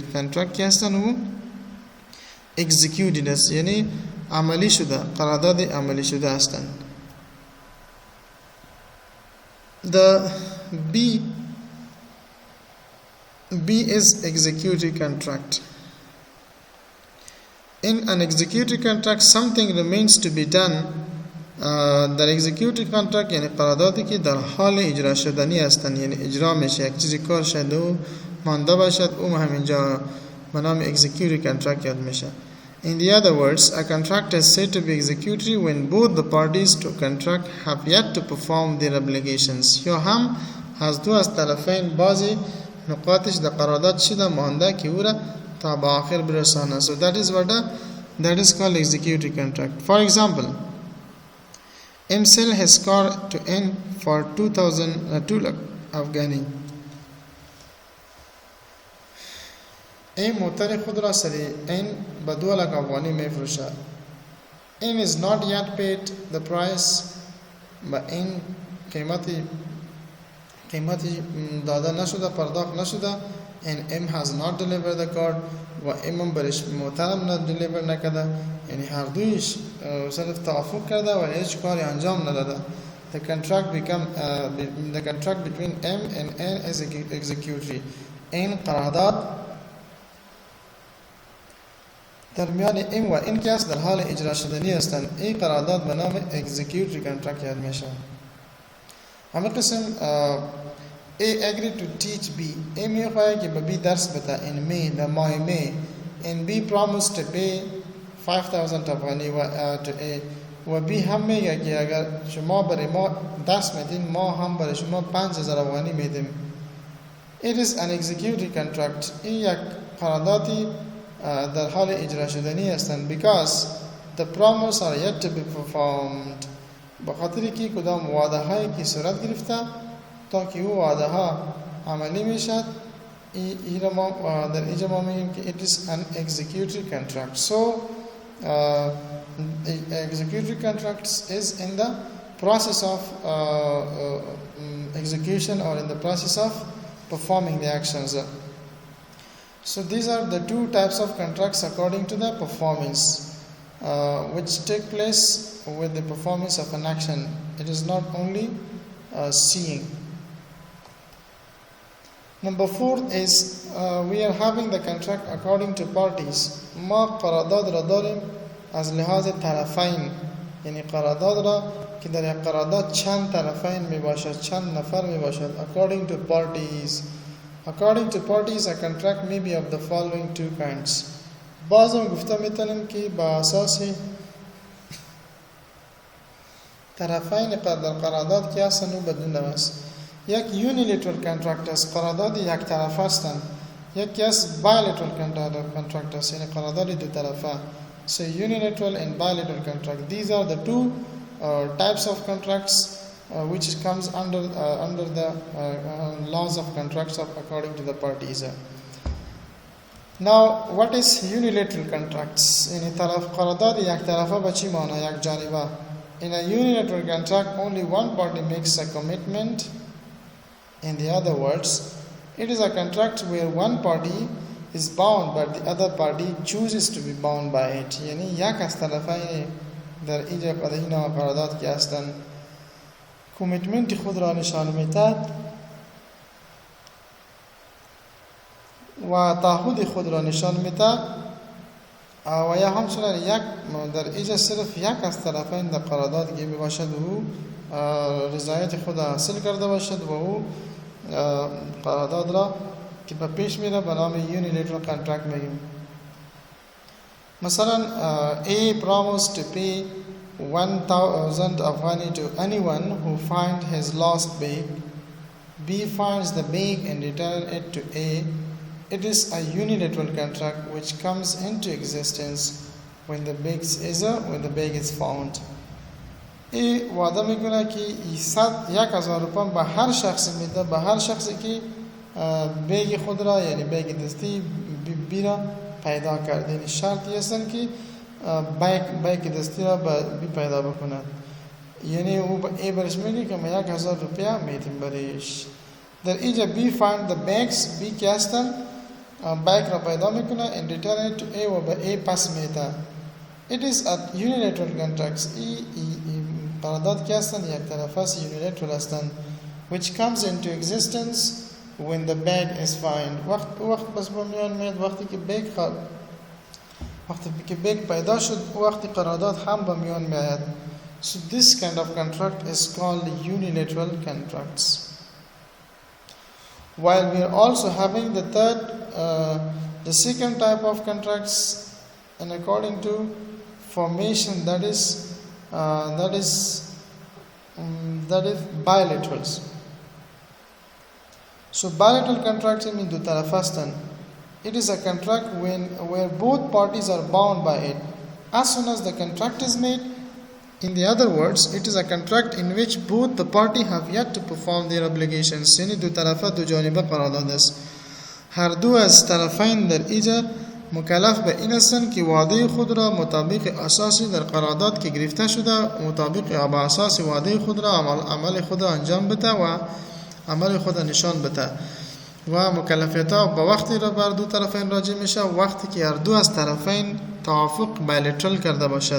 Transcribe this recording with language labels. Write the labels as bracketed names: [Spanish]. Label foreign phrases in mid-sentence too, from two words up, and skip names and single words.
[Persian] contract که هستن او executed است، یعنی عملی شده، قرارداد عملی شده هستن. [English] The B is executed contract. In an executed contract, something remains to be done. [Persian] در [English] executed contract [Persian] یعنی قراردادی که در حال اجرا شدنی هستند، یعنی اجرا میشه، یک چیزی کار شده و مانده باشد، او همینجا به نام [English] executed contract [Persian] یاد میشه. [English] In the other words, a contract is said to be executed when both the parties to contract have yet to perform their obligations. [Persian] یا هم از طرفین بعضی نقاطش در قرارداد شده مانده که او را تا به آخر برسانه. [English] So that is called executed contract. For example, M sell his car to N for 2 lakh Afghani. [Persian] A موتر خود را سری N به 2 لک افغانی میفروشه. [English] M is not yet paid the price. [Persian] به N قیمتی داده نشده، پرداخت نشده. [English] And M has not delivered the car [Persian] و M هم برش موترم deliver نکرده، یعنی هر دویش صرف توافق کرده و هیچ کاری انجام نداده. [English] The contract between M and N is executory. [Persian] N قرارداد درمیان این و این که است در حال اجرا شدنی هستند. این قرارداد به نام [English] executory contract [Persian] یاد میشه. همه قسم [English] A agreed to teach B. [Persian] A میخواد که به B درس بده [English] in May [Persian] در ماه می. [English] And B promised to pay 5,000 افغانی to A. [Persian] و B هم میگه که اگر شما برای ما درس میدین ما هم برای شما 5,000 افغانی میدیم. [English] It is an executory contract. [Persian] این یک قراردادی در حال اجرا شدنی هستند. [English] Because the promises are yet to be performed. [Persian] بخاطر که کدام وعده هایی که صورت گرفته تا که او وعده ها عملی میشد ما در اینجا ما میگیم که [English] it is an executory contract. So executory contracts is in the process of execution or in the process of performing the actions. So these are the two types of contracts according to the performance which take place with the performance of an action. It is not only seeing. Number 4 is we are having the contract according to parties. [Persian] ما قرارداد را داریم از لحاظ طرفین، یعنی قرارداد را که در یک قرارداد چند طرفین می باشد، چند نفر می باشد. [English] According to parties. According to parties, a contract may be of the following two kinds. [Persian] بعض هم گفته میتونیم که با اساس طرفین در قرارداد که هستن و بدون است. یک [English] unilateral contract [Persian] است، قرارداد یک طرفه هستند. یکی از [English] bilateral contract [Persian] است، یعنی قرارداد دو طرفه. [English] So unilateral and bilateral contract. These are the two types of contracts which comes under the laws of contracts according to the parties. Now, what is unilateral contracts? [Persian] In قرارداد یک طرفه به چی معنی؟ یک جانبه. [English] In a unilateral contract, only one party makes a commitment. In the other words, it is a contract where one party is bound but the other party chooses to be bound by it. [Persian] یعنی یک از طرفین در اینجا قرارداد که هستند کمیتمنت خود را نشان میدهد و تعهد خود را نشان میدهد و یا همچنین یک در اینجا صرف یک از طرفین در قرارداد که باشد و رضایت خود حاصل کرده باشد و او قرارداد را که به پیش میره به نام [English] unilateral contract [Persian] میگیم. [English] مثلا A promised to pay 1,000 Afghani to anyone who finds his lost bag. B finds the bag and returns it to A. It is a unilateral contract which comes into existence when the bag is found. [Persian] ای وعده میکنه که 1,000 روپیه به هر شخص میده، به هر شخصی که بیگ خود را یعنی بیگ دستی بی را پیدا کرده. یعنی شرطی هستن که بیگ دستی را بی پیدا بکند. یعنی او به ای برش میگه که من 1,000 روپیه میدیم برایش. در اینجا بی [English] find the bags، [Persian] بی که هستن بیگ را پیدا میکنه [English] and return it to A [Persian] و به ای پس میده. [English] It is a unilateral contracts. [Persian] قرارداد که هستند یک طرفه است، unilateral هستند [English] which comes into existence when the bag is found. [Persian] وقت بس بمیان میاد وقتی که بیگ پیدا شد وقتی قرارداد هم بمیان میاد. [English] So this kind of contract is called unilateral contracts. While we are also having the second type of contracts, and according to formation that is bilaterals. So bilateral contracts mean [Persian] دو طرفه هستند. [English] It is a contract where both parties are bound by it as soon as the contract is made. In the other words, it is a contract in which both the party have yet to perform their obligations. [Persian] یعنی دو طرفه دو جانبه قرارداد است. هر دو از طرفین در اینجا مکلف به این هستند که وعده خود را مطابق اساسی در قرارداد که گرفته شده مطابق با اساس وعده خود را عمل خود را انجام بده و عمل خود را نشان بده و مکلفیت ها با وقتی را بر دو طرفین راجع میشه وقتی که هر دو از طرفین توافق bilateral کرده باشد.